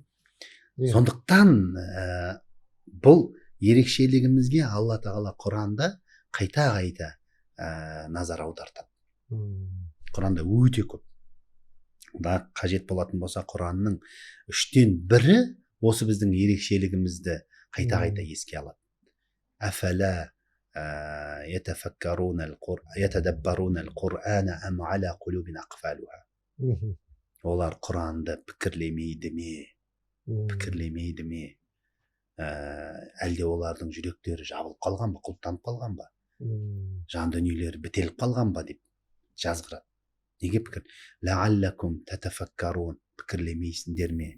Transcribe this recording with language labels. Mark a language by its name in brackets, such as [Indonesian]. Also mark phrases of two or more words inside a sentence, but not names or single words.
[Kazakh] Сондықтан бұл ерекшелігімізге Алла тағала Құранда қайта назар аудартады. Құранда өте көп. Да қажет болатын болса Құранның 1/3 осы біздің ерекшелігімізді қайта еске алады. [Arabic] Афала يتدبرون القرآن أم على قلوب أقفالها. [Kazakh] Олар Құранды пікірлемейді ме? Әлде олардың жүректері жабылып қалған ба, құлттанып қалған ба? Жан дүниелері бітеліп қалған ба деп жазғырады. Неге пікір? [Arabic] لعلكم تتفكرون, [Kazakh] пікірлемейсіңдер ме?